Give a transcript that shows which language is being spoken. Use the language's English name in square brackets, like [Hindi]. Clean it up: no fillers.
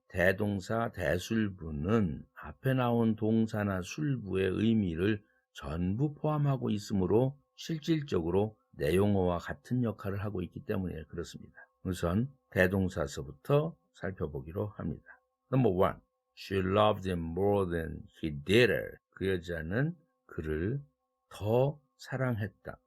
[Korean] 대동사 대술부는 앞에 나온 동사나 술부의 의미를 전부 포함하고 있으므로 실질적으로 내용어와 같은 역할을 하고 있기 때문에 그렇습니다. 우선 대동사서부터 살펴보기로 합니다. [English] Number 1. She loved him more than he did her. [Korean] 그 여자는 그를 더 사랑했다.